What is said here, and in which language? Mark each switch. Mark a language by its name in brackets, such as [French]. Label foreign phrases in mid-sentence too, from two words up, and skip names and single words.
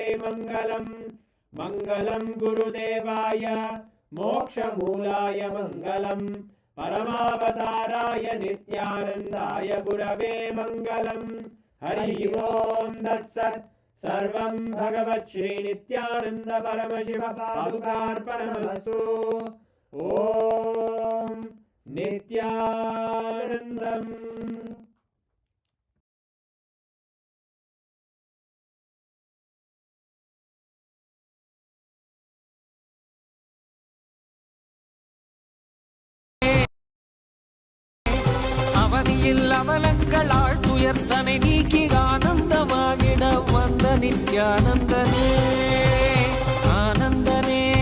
[Sanskrit] मङ्गलम् मङ्गलं गुरुदेवाय मोक्षमूलाय मङ्गलम् परमावताराय नित्यानन्दाय गुरवे मङ्गलम् हरि ओम् तत्सत् सर्वं भगवत् श्रीनित्यानन्द परमशिव पादुकार्पणमस्तु ॐ नित्यानन्दम् [Tamil] அவனியில் அவலங்கள் ஆழ்த்துயர்த்தனை நீக்கி ஆனந்தமாகிட வந்த நித்யானந்தனே ஆனந்தனே